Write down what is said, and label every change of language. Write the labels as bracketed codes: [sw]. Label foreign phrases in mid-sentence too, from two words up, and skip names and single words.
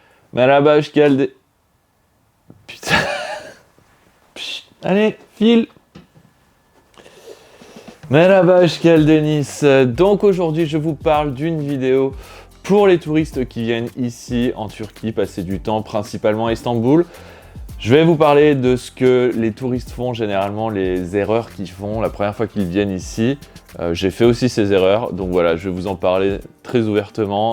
[tr] Merhaba, hoş geldin. [fr] Putain. Psst, allez, file. [tr] Merhaba, hoş geldiniz. [fr] Donc aujourd'hui, je vous parle d'une vidéo pour les touristes qui viennent ici en Turquie passer du temps, principalement à Istanbul. Je vais vous parler de ce que les touristes font généralement, les erreurs qu'ils font la première fois qu'ils viennent ici. J'ai fait aussi ces erreurs, donc voilà, je vais vous en parler très ouvertement.